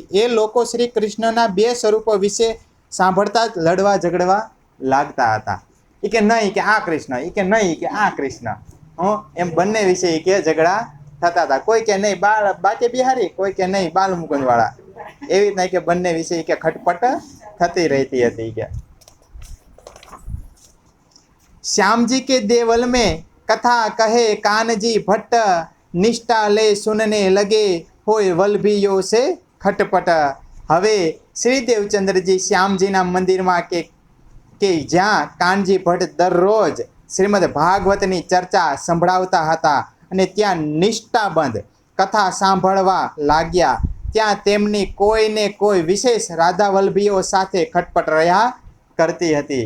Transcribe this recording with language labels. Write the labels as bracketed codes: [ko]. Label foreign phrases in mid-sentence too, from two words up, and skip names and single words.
[gu] એ લોકો શ્રી કૃષ્ણના બે સ્વરૂપો વિશે સાંભળતા જ લડવા ઝઘડવા લાગતા હતા. એ કે નહીં કે આ કૃષ્ણ, એ કે નહીં કે આ કૃષ્ણ, એમ બંને વિશે એ કે ઝઘડા થતા હતા. કોઈ કે નહીં બાકી બિહારી, કોઈ કે નહીં બાલમુકુંદ વાળા. એવી રીતના કે બંને વિશે કે ખટપટ થતી રહેતી હતી. [hi] કે श्यामजी के देवल में कथा कहे कानजी भट्ट, निष्ठा ले सुनने लगे होय वल्लभियों से खटपट. [gu] હવે શ્રી દેવચંદ્રજી શ્યામજીના મંદિરમાં કે જ્યાં કાનજી ભટ્ટ દરરોજ શ્રીમદ ભાગવતની ચર્ચા સંભળાવતા હતા અને ત્યાં નિષ્ઠાબંધ કથા સાંભળવા લાગ્યા. ત્યાં તેમની કોઈને કોઈ વિશેષ રાધા વલ્લભીઓ સાથે ખટપટ રહ્યા કરતી હતી.